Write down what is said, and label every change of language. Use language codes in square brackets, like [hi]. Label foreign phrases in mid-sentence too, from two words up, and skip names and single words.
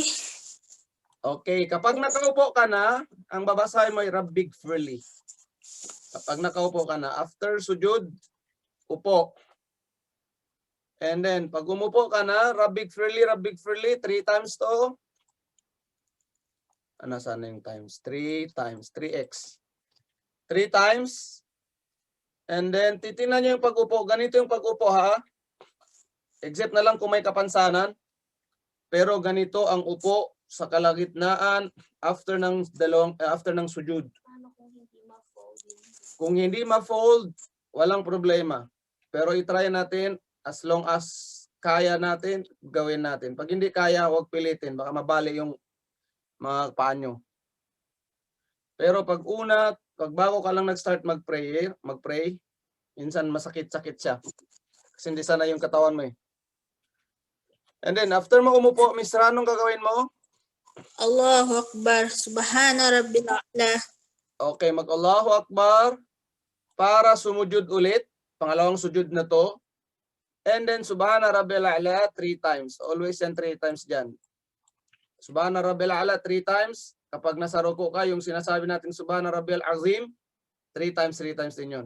[tl] Okay, kapag nakaupo ka na, ang babasahin mo ay [ar] رب اغفر لي. [tl] Kapag nakaupo ka na, after sujud, upo. [en] And then, [tl] pag umupo ka na, [ar] رب اغفر لي, [tl] 3 times to. Ano, sana yung times? 3 times, 3x. [en] 3 times. And then, [tl] titingnan nyo yung pag-upo. Ganito yung pag-upo, ha? Except na lang kung may kapansanan. Pero ganito ang upo sa kalagitnaan after ng sujud. Kung hindi ma-fold, walang problema. Pero i-try natin [en] as long as [tl] kaya natin, gawin natin. Pag hindi kaya, huwag pilitin. Baka mabali yung mga paa nyo. Pero pag bago ka lang nag-start mag-pray, minsan masakit-sakit siya. Kasi hindi sana yung katawan mo eh. [en] And then, [tl] after mo umupo, Miss Ra, anong gagawin mo? [ar] الله أكبر. سبحان ربي الأعلى. [tl] Okay, mag- [ar] الله أكبر [tl] para sumujud ulit. Pangalawang sujud na to. [en] And then, [ar] سبحان ربي الأعلى 3 times. [tl] Always yan 3 times dyan. [ar] سبحان ربي الأعلى 3 times. [tl] Kapag nasa ruko ka, yung sinasabi natin [ar] سبحان ربي العظيم, [tl] 3 times din yun.